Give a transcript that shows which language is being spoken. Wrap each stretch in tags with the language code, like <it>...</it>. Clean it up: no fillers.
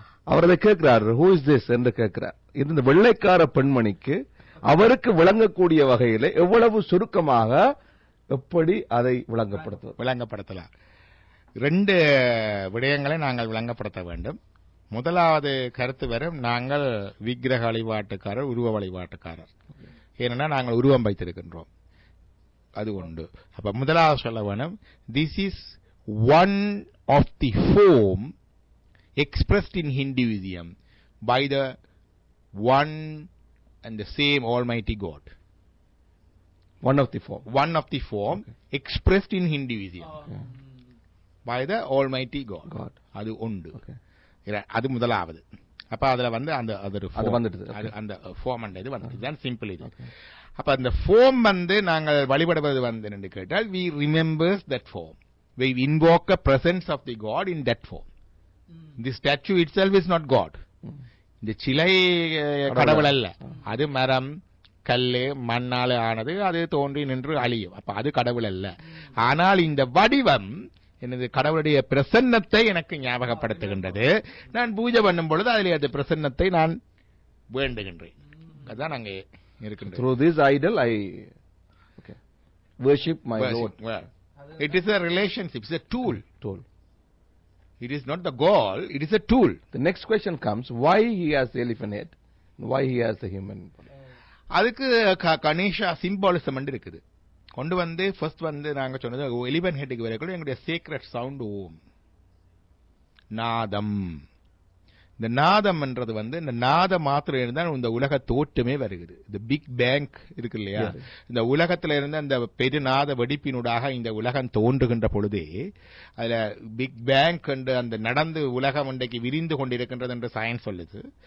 <ta>அவர் அதை கேட்கிறார், who is this என்று கேட்கிறார். இந்த வெள்ளைக்கார பெண்மணிக்கு அவருக்கு விளங்கக்கூடிய வகையில் எவ்வளவு சுருக்கமாக எப்படி அதை விளங்கப்படுத்தலாம்? 2 விடயங்களை நாங்கள் விளங்கப்படுத்த வேண்டும். முதலாவது கருத்து வரும், நாங்கள் விக்கிரக வழிபாட்டுக்காரர், உருவ வழிபாட்டுக்காரர். ஏனென்றால் நாங்கள் உருவம் வைத்திருக்கின்றோம், அது உண்டு. அப்ப முதலாவது சொல்ல வேணும்,</ta> <en>This is one of the form expressed in Hinduism by the one and the same Almighty God. One of the form okay. Expressed in Hinduism by the Almighty God.</en> <ta>அது உண்டு. அது முதலாவது. அப்ப அதுல வந்து அந்த அது வந்துடுது. அந்த ஃபார்ம் இது வந்து இதுதான் சிம்பிள் இது. அப்ப அந்த ஃபார்ம் வந்து நாங்கள் வழிபடுவது வந்து என்று கேட்டால்</ta> <en>we remembers that form, we invoke a presence of the god in that form. The statue itself is not god.</en> <ta>இந்த சிலை கடவுள் அல்ல, அது மரம் கல்லு மண்ணால ஆனது, அது தோன்றி நின்று அழியும், அப்ப அது கடவுள் அல்ல. ஆனால் இந்த வடிவம் எனது கடவுளுடைய பிரசன்னத்தை எனக்கு ஞாபகப்படுத்துகின்றது. நான் பூஜை பண்ணும் பொழுது அதிலே அந்த பிரசன்னத்தை நான் வேண்டுகின்றேன். அதுதான் அங்கே இருக்கின்றது.</ta> <en>Through this idol I worship my Lord. Well, it is a relationship, it's a tool. It is not the goal, it is a tool. The next question comes, why he has the elephant head, why he has the human body?</en> <ta>அதுக்கு Ganesha symbolism இருக்குது. கொண்டு வந்து first வந்து நாங்க சொன்னது எலிபன் ஹெட்டுக்கு வரைக்கும் எங்களுடைய secret sound ஓம் நாதம். இந்த நாதம் என்றது வந்து இந்த நாத மாத்திரம் இருந்தால் இந்த உலக தோற்றமே வருகிறது. இந்த பிக் பேங்க் இருக்கு இல்லையா, இந்த உலகத்துல இருந்த அந்த பெருநாத வெடிப்பினூடாக இந்த உலகம் தோன்றுகின்ற பொழுதே அதுல பிக் பேங்க் என்று அந்த நடந்து உலகம் இன்றைக்கு விரிந்து கொண்டிருக்கின்றது என்று சயின்ஸ் சொல்லுது.</ta>